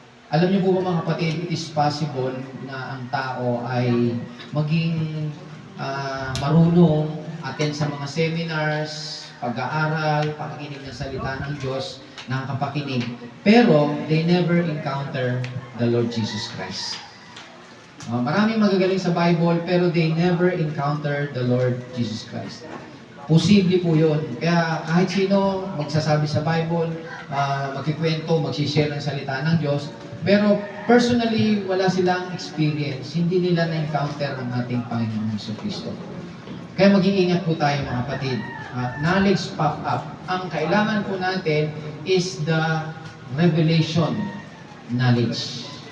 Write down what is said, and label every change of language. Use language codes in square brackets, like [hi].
[tl] Alam niyo po ba mga kapatid, [en] it is possible [tl] na ang tao ay maging marunong attend sa mga seminars, pag-aaral, pakikinig ng salita ng Diyos, nakakapakinig. Pero, [en] they never encounter the Lord Jesus Christ. [tl] Maraming magagaling sa Bible, pero [en] they never encounter the Lord Jesus Christ. [tl] Posible po yun. Kaya kahit sino magsasabi sa Bible, magkikwento, magsishare ng salita ng Diyos, pero personally, wala silang experience. Hindi nila na-encounter ang ating Panginoon Jesucristo. Kaya mag-iingat po tayo mga kapatid. [en] Knowledge pop up. [tl] Ang kailangan po natin [en] is the revelation knowledge.